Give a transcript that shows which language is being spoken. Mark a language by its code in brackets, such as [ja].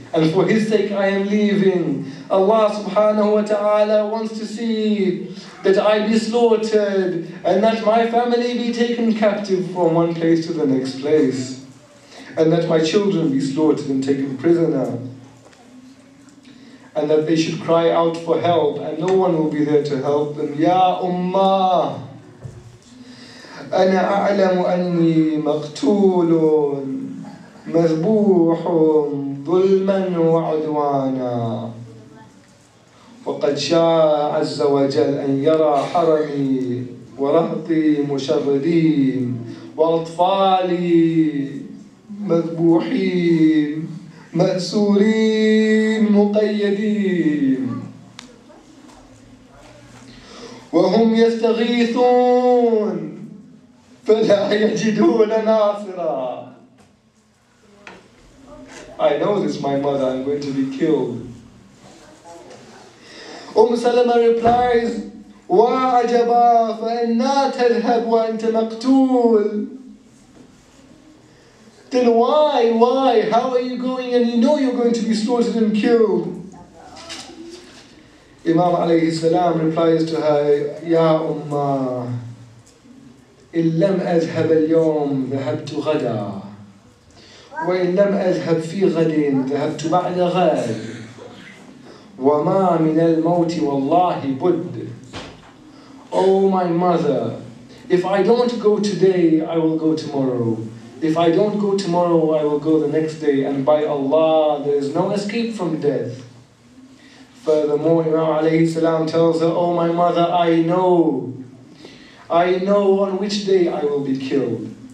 [en] And for His sake I am leaving. Allah subhanahu wa ta'ala wants to see that I be slaughtered and that my family be taken captive from one place to the next place. And that my children be slaughtered and taken prisoner. And that they should cry out for help and no one will be there to help them. [ar] Ya Ummah, أنا أعلم أني مقتول مذبوح ظلما وعدوانا وقد شاء عز وجل أن يرى حرمي ورهطي مشردين وأطفالي مذبوحين مأسورين مقيدين وهم يستغيثون فلا يجدون ناصرا. [en] I know this, my mother, I'm going to be killed. Salama replies, [ar] وَعَجَبًا فَإِنَّا تَذْهَبْ وَأَنْتَ مَقْتُولٌ. [en] Then why? How are you going and you know you're going to be slaughtered and killed? Imam alayhi salam replies to her, [ar] Ya Ummah, إن لم أذهب اليوم ذهبت غدا وإن لم أذهب في غد ذهبت بعد غد وما من الموت والله بد. [en] Oh my mother, if I don't go today, I will go tomorrow. If I don't go tomorrow, I will go the next day. And by Allah, there is no escape from death. Furthermore, Imam alayhi salam tells her, oh my mother, I know on which day I will be killed.